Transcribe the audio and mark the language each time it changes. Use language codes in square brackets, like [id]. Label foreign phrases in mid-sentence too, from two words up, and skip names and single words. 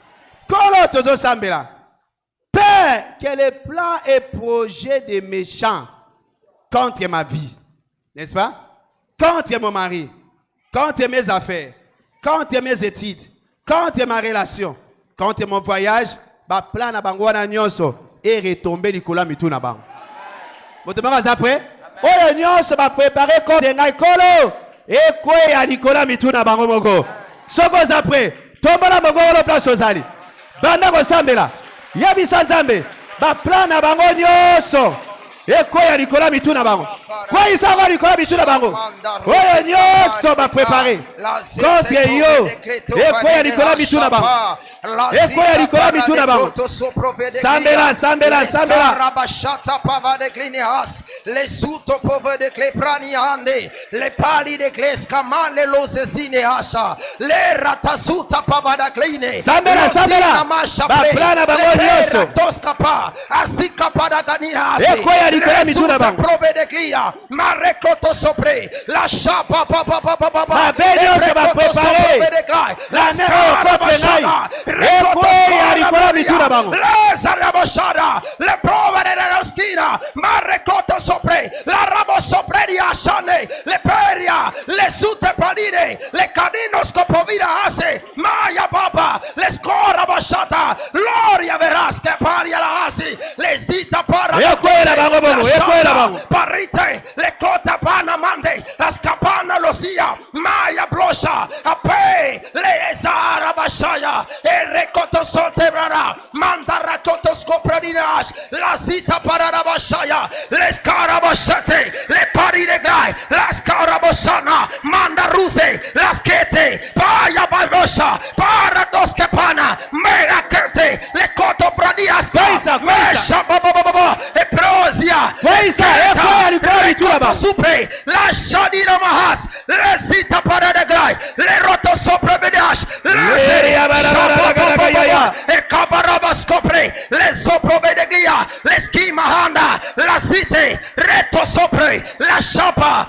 [fr] Père, que les plans et projets des méchants contre ma vie, n'est-ce pas? Contre mon mari, contre mes affaires, contre mes études, contre ma relation, contre mon voyage, [ln] ba plan na bango na nyonso [fr] et retomber [ln] likola mitu na bango. Botomaka zapre? Oyo nyonso ba préparer contre ngai kolo [fr] et quoi [ln] ya likola mitu na bango moko. Soko zapre, tombola bango lo place ozali. Banda ko sambela. Yebisa Nzambe ba plan na bango nyonso ekoya likola mitu na bango kwa isanga likola mitu na bango oyo nyonso ba préparer contre yo ekoya likola mitu na bango Ekoya likolo mituna bango. Sambela, sambela, sambela. Rabashata pava de glinias, les suto pove de clepraniande, les pali de glescaman, les losesine asha, les ratasuta pava da gline. Sambela, sambela. Baplana bango nyoso. Toskapa, asika pada ganina. Ekoya likolo mituna bango. Prove de glia, marekoto sopre, la chapa papa papa papa. Babelio se va préparer. La nero kopenai. Ekoya likolo mituna bango. Le prove della schina, marekoto sopre, la rabo sopre di ashane, le peria, le sute pradine, le canino scopovina ase, maya baba, le scora basciata, gloria verasche paria la asi, le zita para, parite, le cota pana mande, la scapana lo sia, maya bloscia, ape, le esara basciaia, e recoto soltebrara, manda raccoto scopradinash, la zita para la basciaia, le scarabasciate, le pari de gai, la scarabosana, manda ruse, la schete, paia baboscia, para dosche pana, mera kete, le coto bradias, mesha babababa, e prosia, supre, la shadina mahas, le zita para de gai, le roto sopra bedash, e cabaraba scopre, le sopro vedeglia, le schima handa, la site, retto sopre, la shapa,